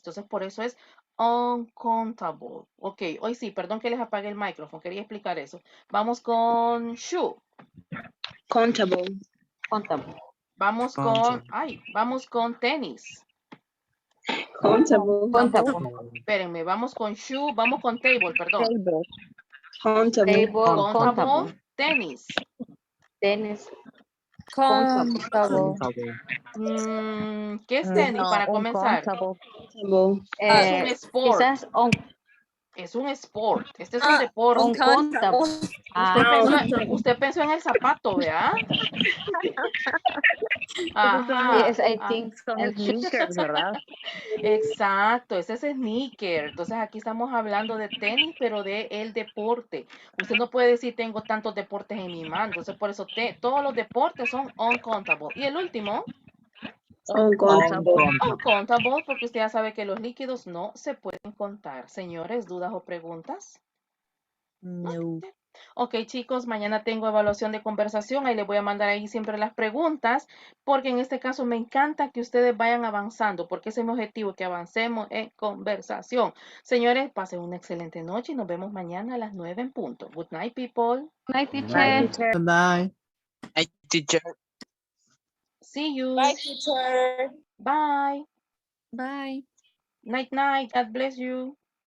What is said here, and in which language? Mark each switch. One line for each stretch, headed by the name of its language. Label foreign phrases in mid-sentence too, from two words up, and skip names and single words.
Spanish: Entonces, por eso es uncountable. Ok, hoy sí, perdón que les apague el micrófono. Quería explicar eso. Vamos con shoe.
English: Countable.
Spanish: Contable. Vamos con tenis.
English: Countable.
Spanish: Espérenme, vamos con shoe, vamos con table, perdón.
English: Countable. Table, Countable,
Spanish: tenis. Tenis,
English: Countable.
Spanish: ¿Qué es tenis No, para comenzar?
English: Countable.
Spanish: Es un sport. quizás Es un sport. Este es un deporte.
English: uncountable.
Spanish: Usted pensó en el zapato, ¿verdad? Ajá.
English: Yes, I think.
Spanish: son
English: And shoes. sneakers,
Spanish: ¿verdad? Exacto, ese es sneaker. Entonces aquí estamos hablando de tenis, pero de el deporte. Usted no puede decir tengo tantos deportes en mi mano. Entonces por eso todos los deportes son uncountable. Y el último, uncountable, porque usted ya sabe que los líquidos no se pueden contar. Señores, ¿dudas o preguntas? No. Ok, chicos, mañana tengo evaluación de conversación. Ahí les voy a mandar ahí siempre las preguntas, porque en este caso me encanta que ustedes vayan avanzando, porque ese es mi objetivo, que avancemos en conversación. Señores, pasen una excelente noche y nos vemos mañana a las 9 en punto.
English: Good night, people. Night, teacher. Good night. Hi, teacher. See you. Bye, teacher. Bye. Bye. Night, night. God bless you.